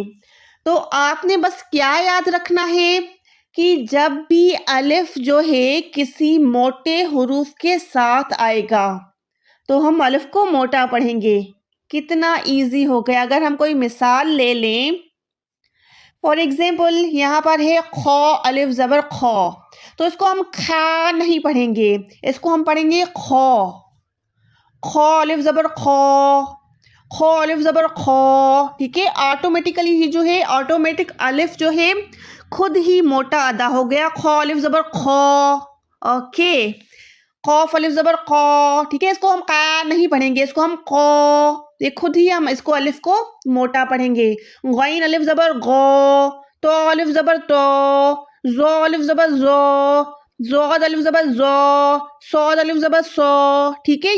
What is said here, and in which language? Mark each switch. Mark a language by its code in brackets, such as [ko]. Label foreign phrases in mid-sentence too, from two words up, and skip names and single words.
[ur] تو آپ نے بس کیا یاد رکھنا ہے کہ جب بھی الف جو ہے کسی موٹے حروف کے ساتھ آئے گا تو ہم الف کو موٹا پڑھیں گے۔ کتنا ایزی ہو گیا۔ اگر ہم کوئی مثال لے لیں، [en] for example [ur] یہاں پر ہے خو، الف زبر خو، تو اس کو ہم کھا نہیں پڑھیں گے، اس کو ہم پڑھیں گے خو۔ خو الف زبر خو، خو الف زبر خو، ٹھیک ہے؟ آٹومیٹیکلی یہ جو ہے آٹومیٹک الف جو ہے خود ہی موٹا ادا ہو گیا۔ خو الف زبر خو، اوکے۔ قوف الف زبر قو، ٹھیک ہے؟ اس کو ہم قا نہیں پڑھیں گے، اس کو ہم قو، یہ خود ہی ہم اس کو الف کو موٹا پڑھیں گے۔ غین الف زبر غو، تو الف زبر تو، زو الف زبر زو، زوغد الف زبر زو، سود الف زبر سو، ٹھیک ہے؟